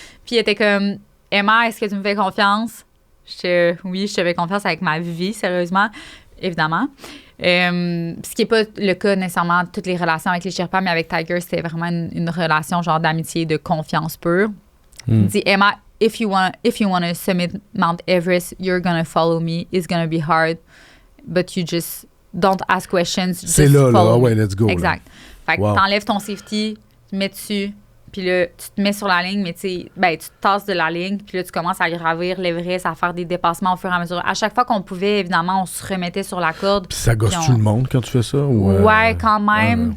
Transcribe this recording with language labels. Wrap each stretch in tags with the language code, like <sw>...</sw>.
<fr>Puis il était comme, Emma, est-ce que tu me fais confiance? Oui, je te fais confiance avec ma vie, sérieusement, évidemment. Ce qui n'est pas le cas nécessairement de toutes les relations avec les Sherpas, mais avec Tiger, c'était vraiment une relation genre d'amitié, de confiance pure. Il dit,</fr> <en>Emma, if you want to summit Mount Everest, you're going to follow me. It's going to be hard, but you just don't ask questions.</en> <fr>C'est là, ouais,</fr> <en>let's go.</en> <fr>Exact. Là. Fait que t'enlèves ton safety, tu mets dessus, puis là, tu te mets sur la ligne, mais tu te tasses de la ligne, puis là, tu commences à gravir l'Everest, à faire des dépassements au fur et à mesure. À chaque fois qu'on pouvait, évidemment, on se remettait sur la corde. Puis ça gosse tout le monde quand tu fais ça? Ouais, quand même.</fr>